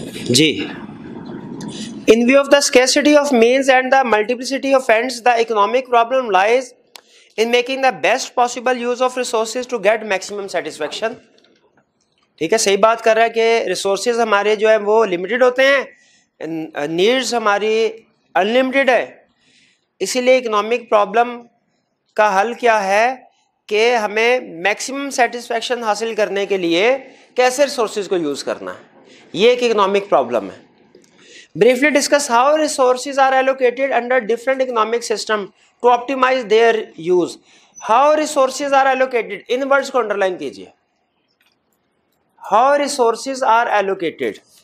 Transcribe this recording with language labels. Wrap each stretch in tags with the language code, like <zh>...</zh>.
<en>جی In view of the scarcity of means and the multiplicity of ends, the economic problem lies in making the best possible use of resources to get maximum satisfaction.</en> <ur>ٹھیک ہے، صحیح بات کر رہا ہے کہ resources ہمارے جو ہیں وہ لمیٹڈ ہوتے ہیں، نیڈز ہماری انلمیٹڈ ہے. اسی لیے اکنامک پرابلم کا حل کیا ہے کہ ہمیں میکسیمم سیٹسفیکشن حاصل کرنے کے لیے کیسے ریسورسز کو یوز کرنا ہے. یہ ایک اکنامک پرابلم ہے.</ur> <en>Briefly discuss how resources are allocated under different economic system to optimize their use. How resources are allocated. In words</en> <ur>کو underline کیجئے.</ur> <en>How resources are allocated.</en>